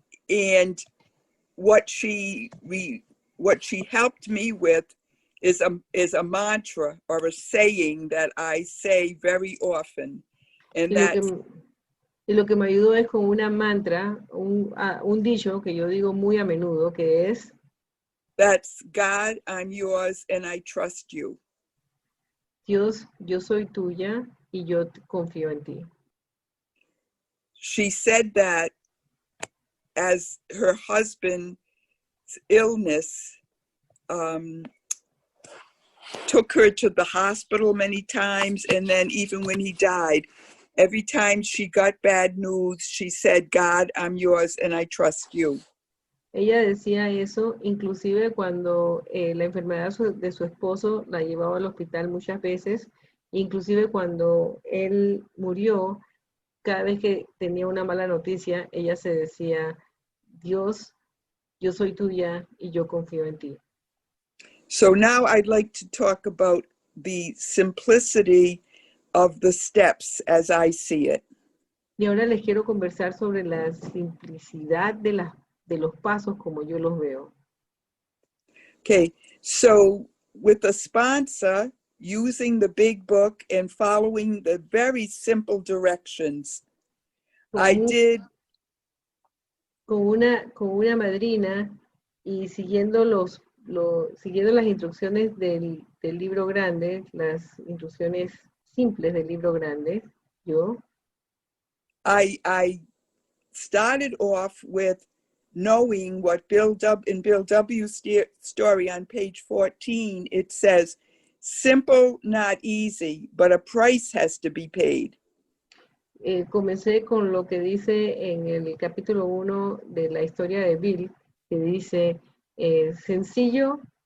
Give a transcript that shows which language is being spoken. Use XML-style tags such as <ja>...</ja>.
<en>And what she helped me with is a mantra or a saying that I say very often, and</en> <es>y lo que me ayudó es con una mantra, un dicho que yo digo muy a menudo, que es:</es> <en>that's God, I'm yours, and I trust you.</en> <es>Dios, yo soy tuya y yo confío en ti.</es> <en>She said that as her husband's illness took her to the hospital many times, and then even when he died, every time she got bad news, she said, God, I'm yours and I trust you.</en> <es>Ella decía eso, inclusive cuando la enfermedad de su esposo la llevaba al hospital muchas veces, inclusive cuando él murió, cada vez que tenía una mala noticia, ella se decía: Dios, yo soy tuya y yo confío en ti.</es> <en>So now I'd like to talk about the simplicity of the steps as I see it.</en> <es>Y ahora les quiero conversar sobre la simplicidad de los pasos como yo los veo.</es> <en>Okay, so with a sponsor, using the big book and following the very simple directions,</en> <es>Con una madrina y siguiendo siguiendo las instrucciones del libro grande, las instrucciones simples del libro grande,</es> <en>I started off with knowing what in Bill W.'s story on page 14, it says, simple, not easy, but a price has to be paid.</en> <es>Comencé con lo que dice en el capítulo 1 de la historia de Bill, que dice, sencillo,</es>